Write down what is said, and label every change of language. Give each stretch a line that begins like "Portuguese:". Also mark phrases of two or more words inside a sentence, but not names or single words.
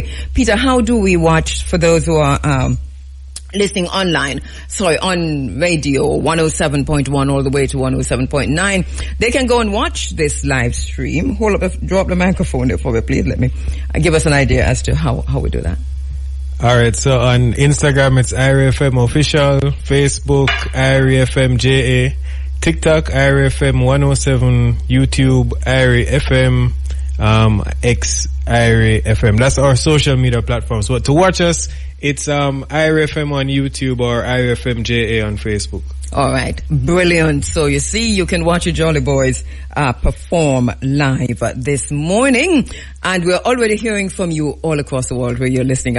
English: Peter, how do we watch, for those who are listening online, on radio 107.1 all the way to 107.9, they can go and watch this live stream. Drop the microphone there for me, please. Let me give us an idea as to how we do that. All right, so on Instagram it's IRFM official, Facebook IRFM JA, TikTok IRFM 107, YouTube IRFM, KHERU FM. That's our social media platform. So to watch us, it's KHERU FM on YouTube or KHERU FM JA on Facebook. All right, brilliant. So you see, you can watch your Jolly Boys perform live this morning, and we're already hearing from you all across the world where you're listening.